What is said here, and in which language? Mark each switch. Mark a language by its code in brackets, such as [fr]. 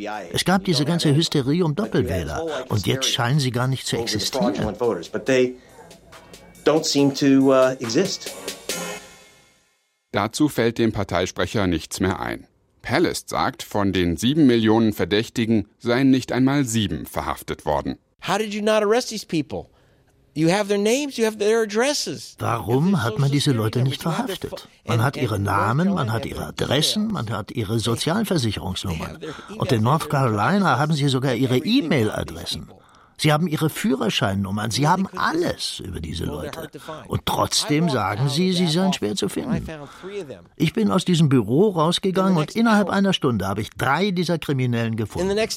[de] Es gab diese ganze Hysterie um Doppelwähler und jetzt scheinen sie gar nicht zu existieren. Dazu fällt dem Parteisprecher nichts mehr ein. Palast sagt, von den 7 Millionen Verdächtigen seien nicht einmal 7 verhaftet worden. [en] How did you not arrest these people? You have their names, you have their addresses. [de] Warum hat man diese Leute nicht verhaftet? Man hat ihre Namen, man hat ihre Adressen, man hat ihre Sozialversicherungsnummern. Und in North Carolina haben sie sogar ihre E-Mail-Adressen. Sie haben ihre Führerscheinnummern, sie haben alles über diese Leute. Und trotzdem sagen sie, sie seien schwer zu finden. Ich bin aus diesem Büro rausgegangen und innerhalb einer Stunde habe ich 3 dieser Kriminellen gefunden.